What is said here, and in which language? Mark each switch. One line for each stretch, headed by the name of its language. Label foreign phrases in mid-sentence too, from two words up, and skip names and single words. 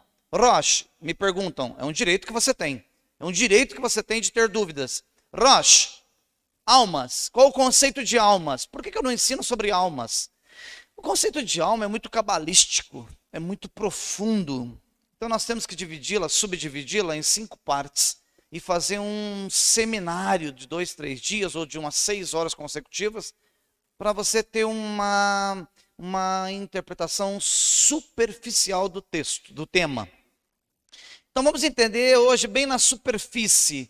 Portuguese: Rosh, me perguntam, é um direito que você tem. É um direito que você tem de ter dúvidas. Rosh, almas. Qual o conceito de almas? Por que eu não ensino sobre almas? O conceito de alma é muito cabalístico, é muito profundo. Então nós temos que dividi-la, subdividi-la em 5 partes e fazer um seminário de 2, 3 dias ou de umas 6 horas consecutivas para você ter uma interpretação superficial do texto, do tema. Então vamos entender hoje bem na superfície.